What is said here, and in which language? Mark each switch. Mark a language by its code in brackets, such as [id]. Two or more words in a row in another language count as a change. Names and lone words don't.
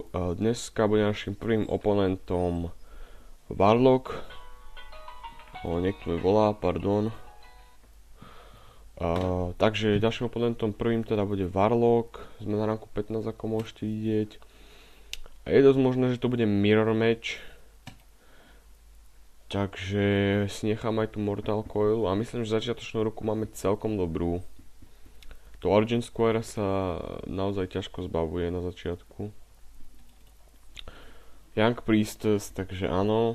[sk] Dneska bude našim prvým oponentom Warlock. Niekto mi volá, pardon. Takže ďalším oponentom prvým teda bude Warlock. Sme na ranku 15, ako môžete vidieť. A je dosť možné, že to bude [en] mirror match. [sk] Takže si nechám aj tu Mortal Coil a myslím, že začiatočnú ruku máme celkom dobrú. To Origin Square sa naozaj ťažko zbavuje na začiatku. Young Priestess, takže áno.